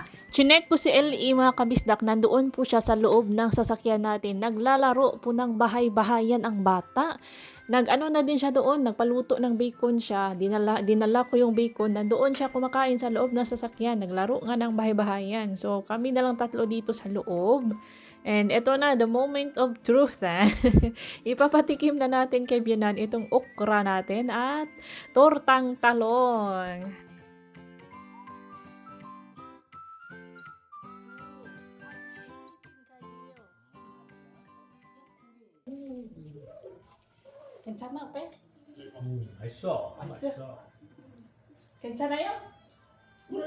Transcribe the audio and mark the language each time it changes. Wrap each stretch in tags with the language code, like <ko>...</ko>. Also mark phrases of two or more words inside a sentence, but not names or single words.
<tl>Chinek ko si LE mga kabisdak, nandoon po siya sa loob ng sasakyan natin. Naglalaro po ng bahay-bahayan ang bata. Nag-ano na din siya doon, nagpaluto ng bacon siya. Dinala ko yung bacon, nandoon siya kumakain sa loob ng sasakyan. Naglaro nga ng bahay-bahayan. So kami na lang 3 dito sa loob.</tl> <en>And eto na, the moment of truth.</en> <tl>Ipapatikim na natin kay Bianan itong okra natin at tortang talong.</tl> <ko>괜찮아, 빼? 맛있어. 맛있어? 괜찮아요? 고기 같아요.</ko>